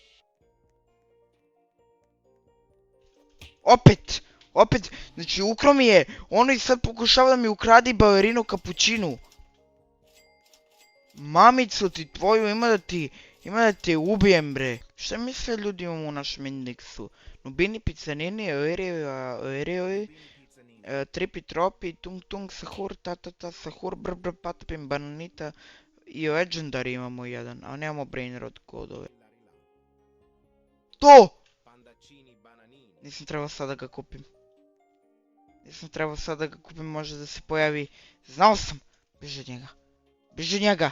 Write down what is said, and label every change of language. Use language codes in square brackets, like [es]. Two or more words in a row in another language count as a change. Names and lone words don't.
[sr] Opet, znači ukro mi je, ono i sad pokušava da mi ukradi balerinu kapućinu. Mamicu ti tvoju, ima da te ubijem bre. Šta mi sve ljudi imamo u našem indeksu? Nubini, Pizzanini, Oeriovi, Tripi Tropi, Tung Sahur, Tatata Sahur, Br Patapim, Bananita i Legendary imamo jedan, a nemamo Brainrot kodove. To! Nisam trebao sad da ga kupim. Nisam trebao sad da ga kupim, može da se pojavi. Znao sam! Beži od njega. Beži od njega!